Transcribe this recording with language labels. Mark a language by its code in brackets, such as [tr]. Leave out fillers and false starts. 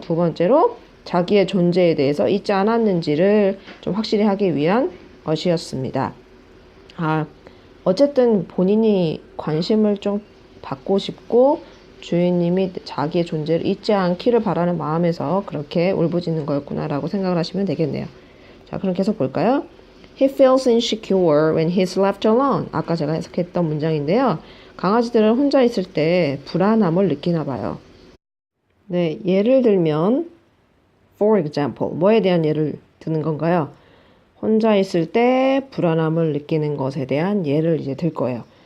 [ko] 두 번째로 자기의 존재에 대해서 잊지 않았는지를 좀 확실히 하기 위한 것이었습니다. 어쨌든 본인이 관심을 좀 받고 싶고 주인님이 자기의 존재를 잊지 않기를 바라는 마음에서 그렇게 울부짖는 거였구나라고 생각을 하시면 되겠네요. 자, 그럼 계속 볼까요? [en] He feels insecure when he's left alone. [ko] 아까 제가 해석했던 문장인데요. 강아지들은 혼자 있을 때 불안함을 느끼나 봐요. 네, 예를 들면 [en] for example, [ko] 뭐에 대한 예를 드는 건가요? 혼자 있을 때 불안함을 느끼는 것에 대한 예를 이제 들 거예요.